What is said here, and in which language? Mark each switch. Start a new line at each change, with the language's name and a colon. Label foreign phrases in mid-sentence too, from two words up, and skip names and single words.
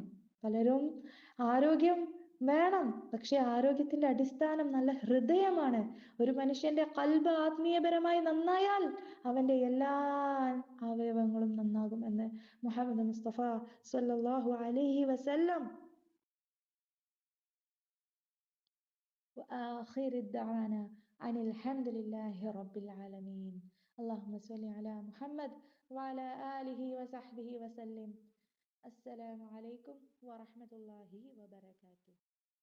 Malayalam: പലരും ആരോഗ്യം വേണം, പക്ഷെ ആരോഗ്യത്തിന്റെ അടിസ്ഥാനം നല്ല ഹൃദയമാണ്. ഒരു മനുഷ്യന്റെ ഖൽബ് ആത്മീയപരമായി നന്നായാൽ അവന്റെ എല്ലാ അവയവങ്ങളും നന്നാകും എന്ന് മുഹമ്മദ് മുസ്തഫ
Arabic: صلى الله عليه وسلم. وآخر الدعوانا أن الحمد لله رب العالمين. اللهم صل على محمد وعلى آله وصحبه وسلم. السلام عليكم ورحمة الله وبركاته.